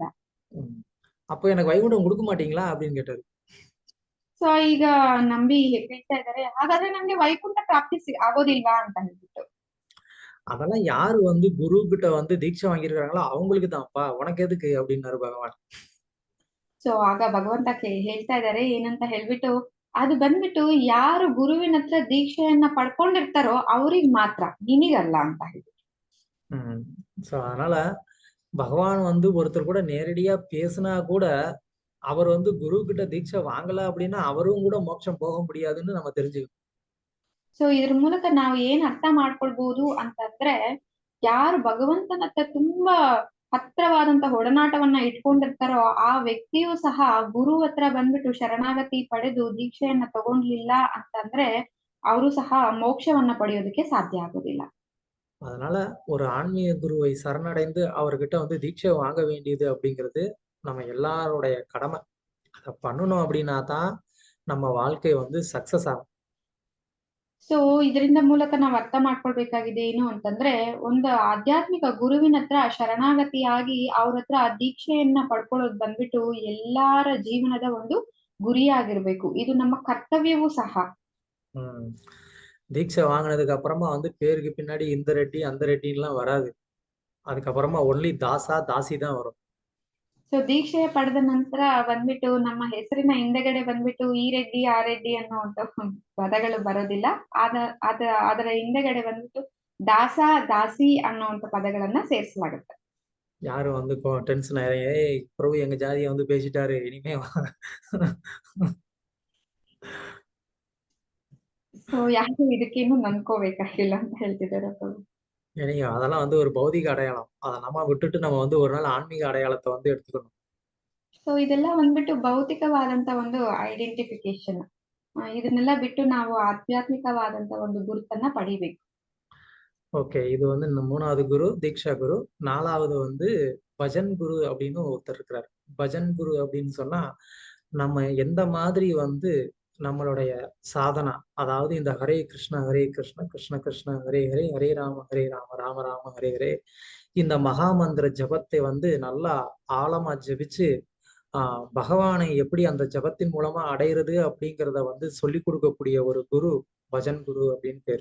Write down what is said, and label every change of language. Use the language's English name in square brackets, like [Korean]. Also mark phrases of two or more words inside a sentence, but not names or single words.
[Tamil] அப்போ எனக்கு வைகுண்டம் கொடுக்க மாட்டீங்களா அப்படின்னு கேட்டாரு. [Kannada] ಸೊ ಈಗ ನಂಬಿ ಹೇಳ್ತಾ ಇದಾರೆ, ಹಾಗಾದ್ರೆ ನಮ್ಗೆ ವೈಕುಂಠ ಪ್ರಾಪ್ತಿ ಆಗೋದಿಲ್ವಾ ಅಂತ ಹೇಳ್ಬಿಟ್ಟು. [Tamil] அதெல்லாம் யாரு வந்து குரு கிட்ட வந்து தீட்சை வாங்கியிருக்காங்களோ அவங்களுக்கு தான்ப்பா, உனக்கு எதுக்கு அப்படின்னாரு பகவான். [Kannada] ಸೊ ಆಗ ಭಗವಂತ ಹೇಳ್ತಾ ಇದಾರೆ ಏನಂತ ಹೇಳ್ಬಿಟ್ಟು, ಅದು ಬಂದ್ಬಿಟ್ಟು ಯಾರು ಗುರುವಿನ ಹತ್ರ ದೀಕ್ಷೆಯನ್ನ ಪಡ್ಕೊಂಡಿರ್ತಾರೋ ಅವ್ರಿಗೆ ಮಾತ್ರ, ನಿನಗಲ್ಲ ಅಂತ ಹೇಳ್ಬಿಟ್ಟು. [Tamil] சோ அதனால பகவான் வந்து ஒருத்தர் கூட நேரடியா பேசினா கூட, அவர் வந்து குரு கிட்ட தீட்சை வாங்கல அப்படின்னா அவரும் கூட மோட்சம் போக முடியாதுன்னு நம்ம தெரிஞ்சுக்கணும். [Kannada] ಸೊ ಇದ್ರ ಮೂಲಕ ನಾವು ಏನ್ ಅರ್ಥ ಮಾಡ್ಕೊಳ್ಬಹುದು ಅಂತಂದ್ರೆ, ಯಾರು ಭಗವಂತನ ಹತ್ರ ತುಂಬಾ ಹತ್ರವಾದಂತ ಒಡನಾಟವನ್ನ ಇಟ್ಕೊಂಡಿರ್ತಾರೋ ಆ ವ್ಯಕ್ತಿಯೂ ಸಹ ಗುರು ಹತ್ರ ಬಂದ್ಬಿಟ್ಟು ಶರಣಾಗತಿ ಪಡೆದು ದೀಕ್ಷೆಯನ್ನ ತಗೊಂಡ್ಲಿಲ್ಲ ಅಂತಂದ್ರೆ ಅವರು ಸಹ ಮೋಕ್ಷವನ್ನ ಪಡೆಯೋದಕ್ಕೆ ಸಾಧ್ಯ ಆಗೋದಿಲ್ಲ. [Tamil] அதனால ஒரு ஆன்மீக குருவை சரணடைந்து அவர்கிட்ட வந்து தீட்சை வாங்க வேண்டியது அப்படிங்கிறது நம்ம எல்லாருடைய கடமை. அதை பண்ணணும் அப்படின்னா தான் நம்ம வாழ்க்கை வந்து சக்சஸ் ஆகும். [Kannada] ಸೊ ಇದರಿಂದ ಮೂಲಕ ನಾವು ಅರ್ಥ ಮಾಡ್ಕೊಳ್ಬೇಕಾಗಿದೆ ಏನು ಅಂತಂದ್ರೆ, ಒಂದು ಆಧ್ಯಾತ್ಮಿಕ ಗುರುವಿನ ಹತ್ರ ಶರಣಾಗತಿಯಾಗಿ ಅವ್ರ ಹತ್ರ ದೀಕ್ಷೆಯನ್ನ ಪಡ್ಕೊಳ್ಳೋದು ಬಂದ್ಬಿಟ್ಟು ಎಲ್ಲಾರ ಜೀವನದ ಒಂದು ಗುರಿಯಾಗಿರ್ಬೇಕು. ಇದು ನಮ್ಮ ಕರ್ತವ್ಯವೂ ಸಹ. [Tamil] தீட்சை வாங்கினதுக்கு அப்புறமா வந்து பேருக்கு பின்னாடி இந்த ரெட்டி அந்த ரெட்டின்லாம் வராது. அதுக்கப்புறமா ஒன்லி தாசா தாசி தான் வரும். [Kannada] ಸೊ ದೀಕ್ಷೆ ಪಡೆದ ನಂತರ ಬಂದ್ಬಿಟ್ಟು ನಮ್ಮ ಹೆಸರಿನ ಹಿಂದೆಗಡೆ ಬಂದ್ಬಿಟ್ಟು ಈ ರೆಡ್ಡಿ ಆ ರೆಡ್ಡಿ ಅನ್ನುವಂತ ಪದಗಳು ಬರೋದಿಲ್ಲ. ಅದರ ಹಿಂದೆಗಡೆ ಬಂದ್ಬಿಟ್ಟು ದಾಸ ದಾಸಿ ಅನ್ನುವಂತ ಪದಗಳನ್ನ ಸೇರಿಸಲಾಗುತ್ತೆ. [Tamil] யாரும் வந்து டென்ஷன் ஆயிரும், ஏய் பிரபு எங்க ஜாதியை வந்து பேசிட்டாரு இனிமே [Kannada] ಸೊ ಯಾರು ಇದಕ್ಕೇನು ನಂಬ್ಕೋಬೇಕಾಗಿಲ್ಲ ಅಂತ ಹೇಳ್ತಿದ್ದಾರೆ ಪ್ರಭು. [Tamil] நீங்க அதெல்லாம் வந்து ஒரு பௌதிக அடையாளம். அதை நம்ம விட்டுட்டு நம்ம வந்து ஒரு நாள் ஆன்மீக அடையாளத்தை வந்து எடுத்துக்கணும். [Kannada] ಸೊ ಇದೆಲ್ಲ ಬಂದ್ಬಿಟ್ಟು ಭೌತಿಕವಾದಂತ ಒಂದು ಐಡೆಂಟಿಫಿಕೇಶನ್. ಇದನ್ನೆಲ್ಲ ಬಿಟ್ಟು ನಾವು ಆಧ್ಯಾತ್ಮಿಕವಾದಂತ ಒಂದು ಗುರುತನ್ನ ಪಡಿಬೇಕು. [Tamil] ஓகே, இது வந்து இந்த 3வது குரு தீக்ஷா குரு. 4வது வந்து பஜன் குரு அப்படின்னு ஒருத்தர் இருக்கிறார். பஜன் குரு அப்படின்னு சொன்னா நம்ம எந்த மாதிரி வந்து நம்மளுடைய சாதனா, அதாவது இந்த ஹரே கிருஷ்ண கிருஷ்ண கிருஷ்ண ஹரே ஹரே ஹரே ராம ராம ராம ஹரே ஹரே இந்த மகாமந்திர ஜபத்தை வந்து நல்லா ஆழமா ஜபிச்சு பகவானை எப்படி அந்த ஜபத்தின் மூலமா அடையிறது அப்படிங்கிறத வந்து சொல்லி கொடுக்கக்கூடிய ஒரு குரு பஜன் குரு அப்படின்னு பேர்.